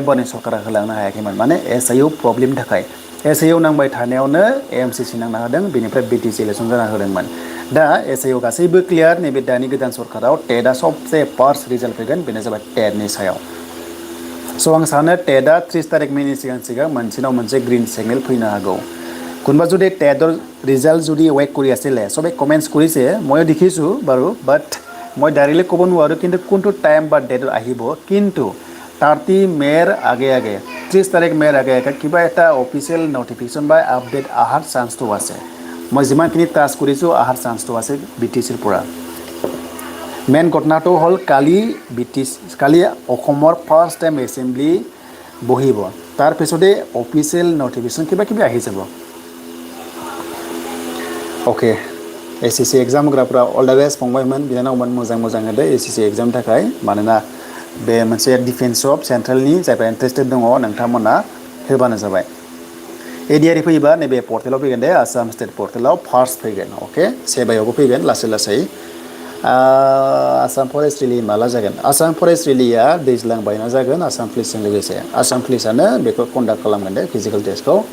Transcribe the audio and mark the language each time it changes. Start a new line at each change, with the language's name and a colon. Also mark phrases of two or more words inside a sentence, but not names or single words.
Bodo: बारनि सरकारा होलांनो हायाखैमोन माने SIU प्रब्लेमनि थाखाय SIU नांबाय थानायावनो AMCC नांना होदों बेनिफ्राय बिटिसि इलेक्सन जाना होदोंमोन दा SIU गासैबो क्लियार नैबे दानि गोदान सरकाराव टेटआ सबसे
English: first result
Bodo: फैगोन बेनो जाबाय टेटनि सायाव स' आं सानो टेटआ 30 तारिख मेनि सिगां मोनसेनाव मोनसे
English: green signal
Bodo: फैनो हागौ
Assamese: কোনোবা যদি টেটৰ ৰিজাল্ট যদি ৱেক কৰি আছিলে সবে কমেণ্টছ কৰিছে ময়ো দেখিছোঁ বাৰু বাট মই ডাইৰেক্টলি ক'ব নোৱাৰোঁ কিন্তু কোনটো টাইম বা ডেটত আহিব কিন্তু 30 মেৰ আগে 30 তাৰিখ মেৰ আগে কিবা এটা
English: official notification
Assamese: বা আপডেট অহাৰ চান্সটো আছে মই যিমানখিনি টাচ কৰিছোঁ অহাৰ চান্সটো আছে বিটিচিৰ পৰা মেইন ঘটনাটো হ'ল কালি অসমৰ
English: first time assembly
Assamese: বহিব তাৰপিছতে
English: official notification
Assamese: কিবা আহি যাব
Bodo: अके SSC एग्जाम होग्राफ्रा
English: all the best
Bodo: फंबायमोन बिनानावमोन मोजां होदो SSC एग्जाम थाखाय मानोना बे मोनसे
English: defense job
Bodo: सेन्ट्रेलनि जायफ्रा इन्टारेस्टेड दङ नोंथांमोना होबानो जाबाय ADRE फैयोबा नैबे पर्टेलाव फैगोन दे आसाम स्टेट पर्टेलाव फार्स्ट फैगोन अके सेबायावबो फैगोन लासै आसाम फरेस्ट रिलि माला जागोन आसाम फरेस्ट रिलिया दैज्लां बायना जागोन आसाम पुलिसजों लोगोसे आसाम पुलिसानो बेखौ कन्डाक्ट खालामगोन दे फिजिकेल टेस्टखौ